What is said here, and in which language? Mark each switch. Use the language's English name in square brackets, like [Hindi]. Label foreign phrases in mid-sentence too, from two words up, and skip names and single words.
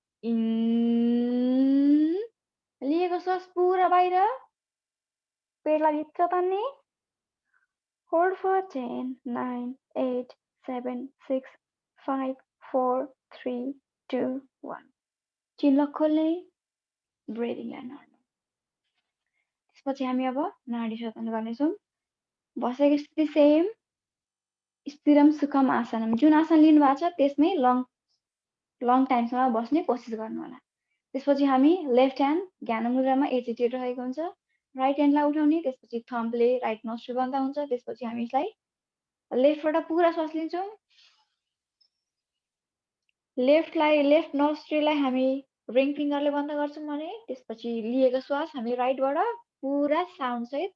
[Nepali] लिएको श्वास पुरा बाहिर पेटलाई भित्र तान्ने [English] hold for [Nepali] 10 9 8 7 6 5 4 3 2 1 [English] chin lock [Nepali] खोल्ने [English] breathingलाई normal [Nepali] त्यसपछि हामी अब नाडी शोधन गर्नेछौँ बसेको स्थिति सेम [Sanskrit] स्थिरम सुखम आसनम [Nepali] जुन आसन लिनु भएको छ त्यसमै [English] long timeसम्म [Nepali] बस्ने कोसिस गर्नु होला त्यसपछि हामी [English] left hand [Nepali] ज्ञान मुद्रामा एजिटेट रहेको हुन्छ [English] right handलाई [Nepali] उठाउने त्यसपछि थम्बले [English] right nostril [Nepali] बन्द हुन्छ त्यसपछि हामी यसलाई लेफ्टबाट पुरा श्वास लिन्छौँ [English] left nostrilलाई [Nepali] हामी [English] ring fingerले [Nepali] बन्द गर्छौँ भने त्यसपछि लिएको श्वास हामी राइटबाट पुरा साउन्ड सहित